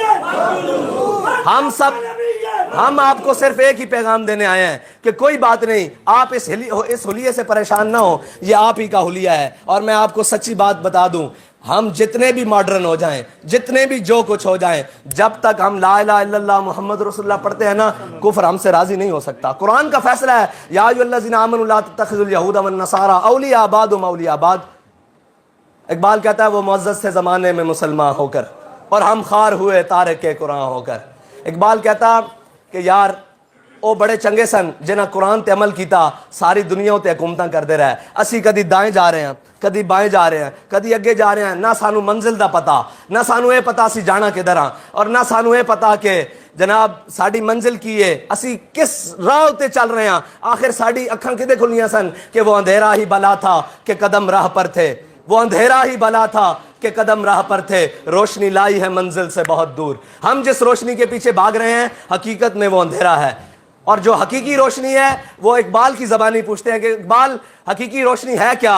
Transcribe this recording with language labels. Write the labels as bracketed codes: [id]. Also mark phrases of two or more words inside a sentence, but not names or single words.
[ur] ہم آپ کو صرف ایک ہی پیغام دینے آئے ہیں کہ کوئی بات نہیں, آپ اس حلیے سے پریشان نہ ہو, یہ آپ ہی کا حلیہ ہے. اور میں آپ کو سچی بات بتا دوں, ہم جتنے بھی ماڈرن ہو جائیں, جتنے بھی جو کچھ ہو جائیں, جب تک ہم [ar] لا الہ الا اللہ محمد رسول اللہ [ur] پڑھتے ہیں نا, کفر ہم سے راضی نہیں ہو سکتا. قرآن کا فیصلہ ہے [ar] یا ایھا الذین آمنوا لا تتخذوا اليہود والنصارى اولیاء بعضهم اولیاء بعض. [ur] اقبال کہتا ہے وہ معزز تھے زمانے میں مسلمان ہو کر, اور ہم خار ہوئے تارک قرآن ہو کر. [pa] اقبال کہتا کہ یار او بڑے چنگے سن جنہاں قرآن تے عمل کیتا, ساری دنیا تے حکومتاں کردے رہے. اسی کدی دائیں جا رہے ہیں, کدی بائیں جا رہے ہیں, کدی اگے جا رہے ہیں, نہ سانو منزل دا پتا, نہ سانو اے پتا سی جانا کدھر ہاں, اور نہ سانو اے پتا کہ جناب ساڈی منزل کی ہے, اسی کس راہ تے چل رہے ہیں. آخر ساڈی اکھاں کدے کھلیاں سن [ur] کہ وہ اندھیرا ہی بلا تھا کہ قدم راہ پر تھے, وہ اندھیرا ہی بلا تھا کہ قدم راہ پر تھے, روشنی لائی ہے منزل سے بہت دور. ہم جس روشنی کے پیچھے بھاگ رہے ہیں حقیقت میں وہ اندھیرا ہے, اور جو حقیقی روشنی ہے وہ اقبال کی زبانی پوچھتے ہیں کہ اقبال حقیقی روشنی ہے کیا.